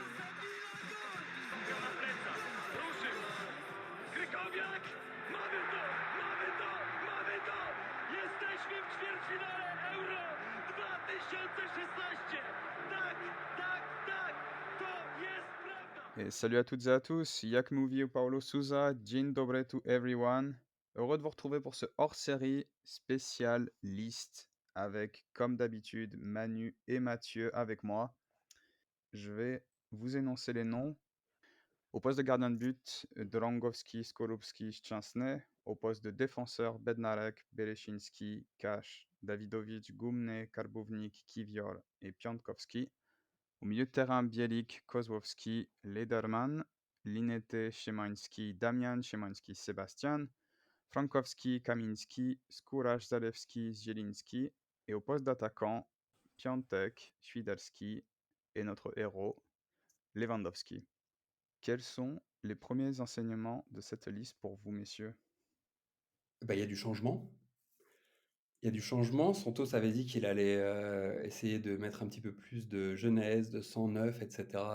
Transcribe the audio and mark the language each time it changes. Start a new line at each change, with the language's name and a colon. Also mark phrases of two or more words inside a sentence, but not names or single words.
Polish: Na plecach, ruszył, Krychowiak, mamy to, mamy to, mamy to! Jesteśmy w ćwierćfinale Euro 2016! Tak, tak, tak, to jest prawda!
French: Et salut à toutes et à tous, Yak Movie ou Paulo Souza,
Polish: Dzień dobry
English: to everyone.
French: Heureux de vous retrouver pour ce hors-série spécial liste avec, comme d'habitude, Manu et Mathieu avec moi. Je vais vous énoncer les noms. Au poste de gardien de but, Drangowski, Skorupski, Szczęsny. Au poste de défenseur, Bednarek, Bereszyński, Kasz, Davidovich, Gumny, Karbownik, Kiwior et Piątkowski. Au milieu de terrain, Bielik, Kozłowski, Lederman, Linete, Szymański, Damian, Szymański, Sebastian, Frankowski, Kaminski, Skóraś, Zalewski, Zielinski. Et au poste d'attaquant, Piątek, Świderski et notre héros, Lewandowski. Quels sont les premiers enseignements de cette liste pour vous, messieurs? Il y a du changement. Il y a du changement. Santos avait dit qu'il allait essayer de mettre un petit peu plus de jeunesse, de sang neuf, etc.